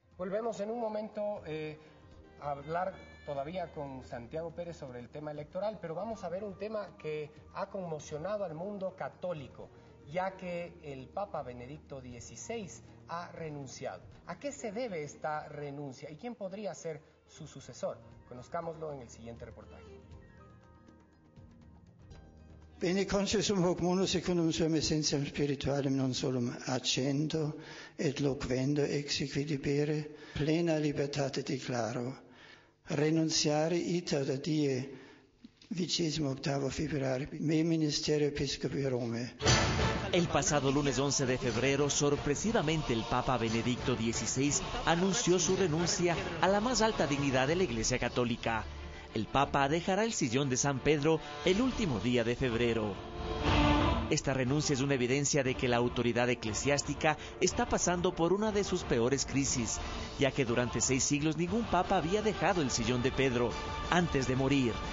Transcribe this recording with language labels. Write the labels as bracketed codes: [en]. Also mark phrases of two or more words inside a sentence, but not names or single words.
[es] Volvemos en un momento a hablar todavía con Santiago Pérez sobre el tema electoral, pero vamos a ver un tema que ha conmocionado al mundo católico, ya que el Papa Benedicto XVI ha renunciado. ¿A qué se debe esta renuncia y quién podría ser su sucesor? Conozcámoslo en el siguiente reportaje. [la] Bene conscium hoc munus secundum suam essentiam spiritualem non solum accendo et loquendo exequidibere plena libertate declaro, renunciare ita da die 28 februari me ministerio episcopi Rome. [es] El pasado lunes 11 de febrero, sorpresivamente el Papa Benedicto XVI anunció su renuncia a la más alta dignidad de la Iglesia Católica. El Papa dejará el sillón de San Pedro el último día de febrero. Esta renuncia es una evidencia de que la autoridad eclesiástica está pasando por una de sus peores crisis, ya que durante 6 siglos ningún papa había dejado el sillón de Pedro antes de morir.